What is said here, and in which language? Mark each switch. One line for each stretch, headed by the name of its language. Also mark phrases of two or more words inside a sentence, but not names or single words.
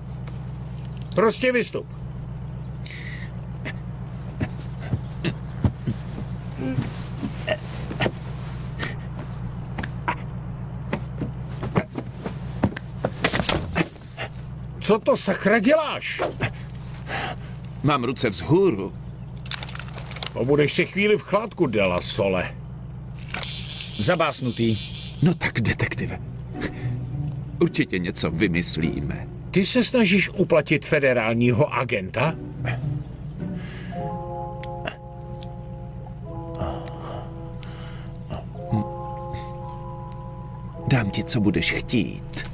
Czech: Prostě vystup. Co to sakra děláš? Mám ruce vzhůru. Pobudeš si chvíli v chládku, de la Sole. Zabásnutý. No tak, detektive. Určitě něco vymyslíme. Ty se snažíš uplatit federálního agenta? Dám ti, co budeš chtít.